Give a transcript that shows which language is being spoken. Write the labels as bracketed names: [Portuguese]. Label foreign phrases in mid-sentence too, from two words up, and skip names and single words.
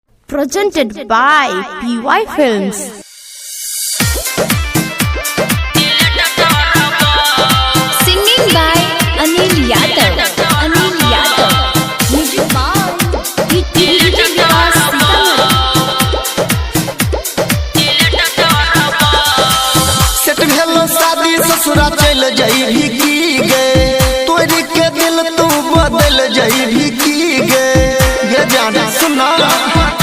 [English] presented by PY Films. Singing by Anil Yadav. Music by [Angika] सेट भेलो शादी ससुरा चल जाइबी की गे तोरी के दिल तू बदल जाइबी की गे ये जान सुना